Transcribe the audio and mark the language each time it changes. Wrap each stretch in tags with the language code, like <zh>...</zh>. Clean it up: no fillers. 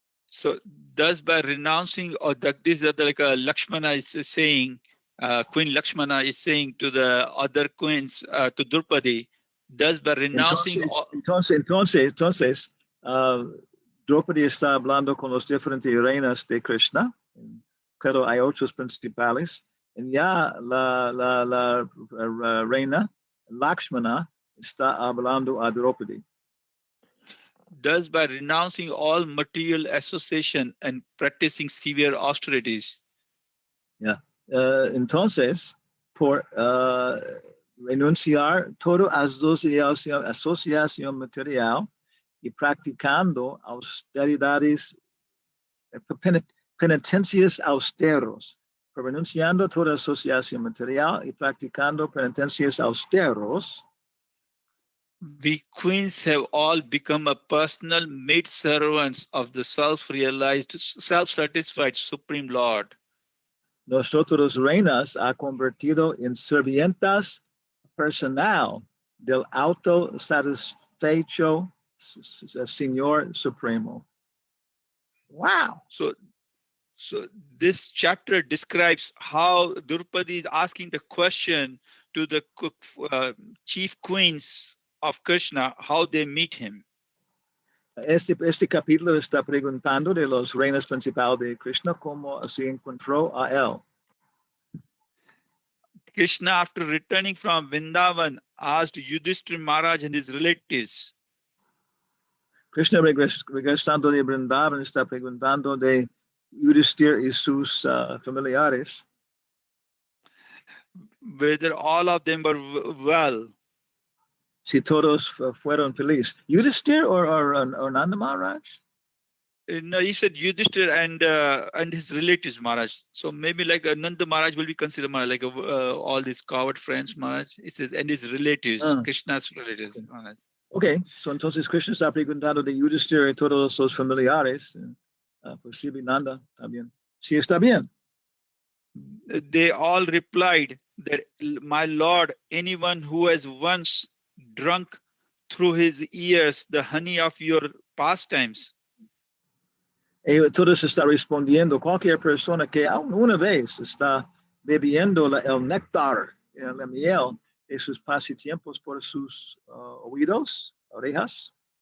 <en>So thus by renouncing, or this is like Lakshmana is saying, Queen Lakshmana is saying to the other queens, to Draupadi, thus by renouncing.</en> <es>Entonces, Draupadi está hablando con los diferentes reinas de Krishna. Claro, hay otros principales. Y ya la reina Lakshmana está hablando a Draupadi.</es> <en>Thus, by renouncing all material association and practicing severe austerities. Yeah.</en> <es>Entonces, por renunciar toda asociación material y practicando austeridades, penitencias austeros. Por renunciando toda asociación material y practicando penitencias austeros,</es> <en>we queens have all become a personal maid servants of the self-realized, self-satisfied Supreme Lord.</en> <es>Nosotros reinas ha convertido en servientas personal del autosatisfecho Señor Supremo.</es> <en>Wow. So this chapter describes how Draupadi is asking the question to the chief queens of Krishna, how they meet him.</en> <es>Este capítulo está preguntando de los reinos principales de Krishna cómo se encontró a él.</es> <en>Krishna, after returning from Vrindavan, asked Yudhishthira Maharaj and his relatives.</en> <es>Krishna regresando de Vrindavan está preguntando de Yudhishthira y sus familiares</es> <en>whether all of them were well.</en> <es>Si todos fueron felices.</es> <en>Yudhishthira or Nanda Maharaj? No, he said Yudhishthira and his relatives, Maharaj. So maybe like Nanda Maharaj will be considered Maharaj, like all these coward friends, Maharaj. It says, and his relatives, Krishna's relatives, Maharaj. Okay, so</en> <es>entonces Krishna está preguntando de Yudhishthira y todos los familiares. Posible Nanda también. Sí, está bien.</es> <en>They all replied that, my Lord, anyone who has once drunk through his ears the honey of your pastimes.</en> <es>Todos está respondiendo, cualquier persona que una vez está bebiendo el néctar, la miel de sus pasatiempos por sus oídos, orejas.</es>